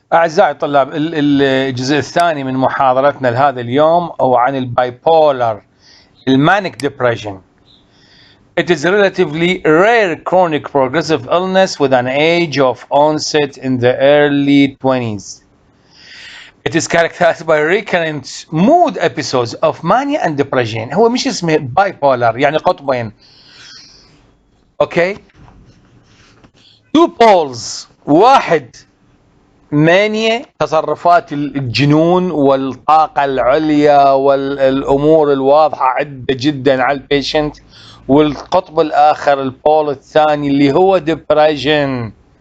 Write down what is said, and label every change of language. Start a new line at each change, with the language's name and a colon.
Arabic: أعزائي الطلاب، الجزء الثاني من محاضرتنا لهذا اليوم هو عن البايبولار المانيك depression.
English: It is a relatively rare chronic progressive illness with an age of onset in the early 20s. It is characterized by recurrent mood episodes of mania and depression.
Arabic: هو مش اسمه bipolar يعني قطبين.
English: Okay. Two poles.
Arabic: واحد مانيا، تصرفات الجنون والطاقة العليا والأمور الواضحة عدة جدا على البيشنت، والقطب الآخر البول الثاني اللي هو depression.